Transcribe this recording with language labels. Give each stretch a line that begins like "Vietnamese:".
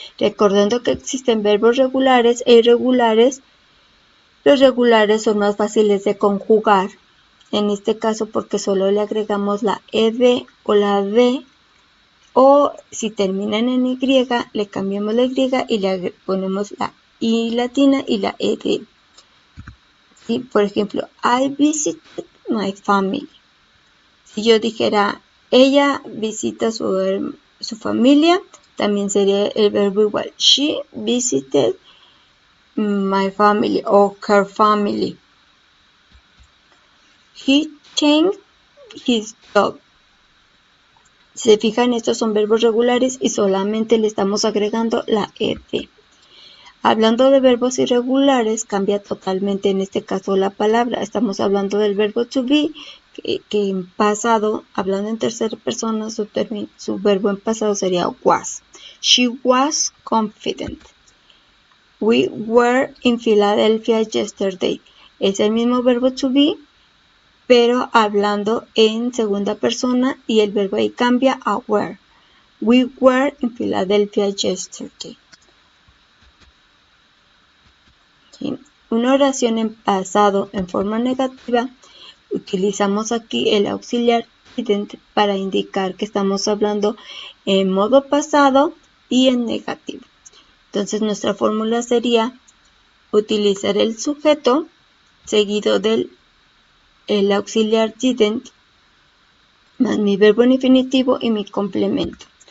Spanish: Recordando que existen verbos regulares e irregulares, los regulares son más fáciles de conjugar, en este caso porque solo le agregamos la ed o la d, o si terminan en y, le cambiamos la y y le ponemos la i latina y la ed. ¿Sí? Por ejemplo,
English: I visited my family.
Spanish: Si yo dijera, ella visita su familia, también sería el verbo igual.
English: She visited my family o her family. He changed his job.
Spanish: Si se fijan, estos son verbos regulares y solamente le estamos agregando la ed. Hablando de verbos irregulares, cambia totalmente en este caso la palabra. Estamos hablando del verbo to be, que en pasado, hablando en tercera persona, su verbo en pasado sería was.
English: She was confident. We were in Philadelphia yesterday.
Spanish: Es el mismo verbo to be, pero hablando en segunda persona y el verbo ahí cambia a were.
English: We were in Philadelphia yesterday.
Spanish: ¿Sí? Una oración en pasado en forma negativa, utilizamos aquí el auxiliar didn't para indicar que estamos hablando en modo pasado y en negativo. Entonces nuestra fórmula sería utilizar el sujeto seguido del auxiliar didn't más mi verbo en infinitivo y mi complemento.